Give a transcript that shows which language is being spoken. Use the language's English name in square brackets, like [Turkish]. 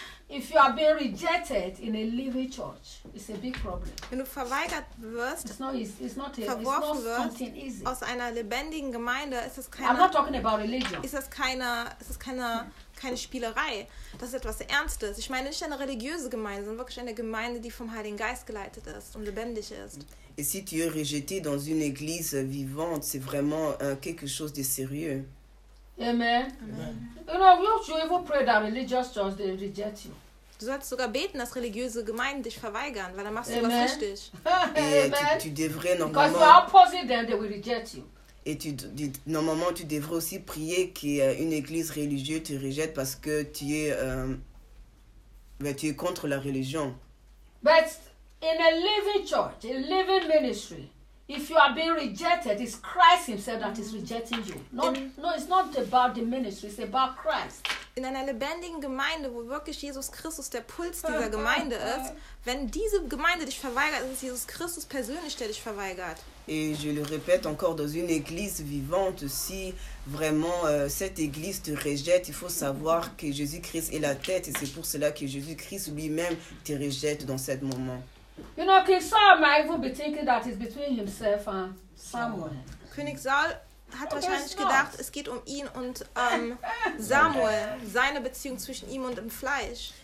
[English] If you are being rejected in a living church, it's a big problem. [German] Wenn du verweigert wirst, [English] it's not something easy. [German] Aus einer lebendigen Gemeinde ist es keine. [English] I'm not talking about religion. [German] Ist es keine Spielerei. Das ist etwas Ernstes. Ich meine nicht eine religiöse Gemeinde, sondern wirklich eine Gemeinde, die vom Heiligen Geist geleitet ist und lebendig ist. [French] Et si tu es rejeté dans une église vivante, c'est vraiment quelque chose de sérieux. Amen. Amen. [English] You know, you even pray that religious church they reject you. [German] Du sollst sogar beten, dass religiöse Gemeinden dich verweigern, weil dann machst du was richtig. [French] Tu devrais normalement. [English] Because you are opposite them, they will reject you. [French] Et normalement, tu devrais aussi prier qu'une église religieuse te rejette parce que tu es contre la religion. [English] But in a living church, a living ministry. If you are being rejected, it's Christ himself that is rejecting you. No, it's not about the ministry, it's about Christ. [German] In einer lebendigen Gemeinde, wo wirklich Jesus Christus der Puls dieser Gemeinde ist, wenn diese Gemeinde dich verweigert, ist es Jesus Christus persönlich, der dich verweigert. [French] Et je le répète encore, dans une église vivante, si vraiment cette église te rejette, il faut savoir que Jésus-Christ est la tête et c'est pour cela que Jésus-Christ lui-même te rejette dans ce moment. [English] You know, King Saul might even be thinking that it's between himself and Samuel. [German] König Saul hat wahrscheinlich gedacht, es geht um ihn und Samuel, seine Beziehung zwischen ihm und dem Fleisch.